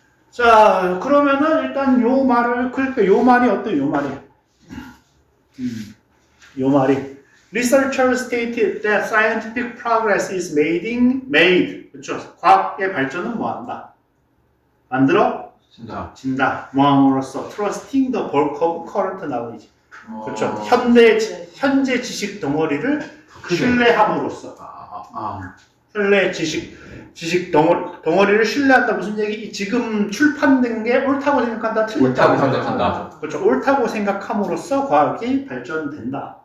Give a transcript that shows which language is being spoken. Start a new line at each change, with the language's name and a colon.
Korean: 자, 그러면은 일단 요 말을 그러니까 요 말이 어때요? 요 말이
English: Researchers stated that scientific progress is made.
Korean: 그렇죠. 과학의 발전은 뭐한다? 만들어? 진짜. 진다. 뭐함으로써
English: trusting the bulk of current knowledge.
Korean: 그렇죠. 어. 현재 지식 덩어리를 신뢰함으로써. 신뢰 지식 덩어리를 신뢰한다. 무슨 얘기? 지금 출판된 게 옳다고 생각한다. 틀렸다고 옳다고 생각한다. 그렇죠. 옳다고 생각함으로써 과학이 발전된다.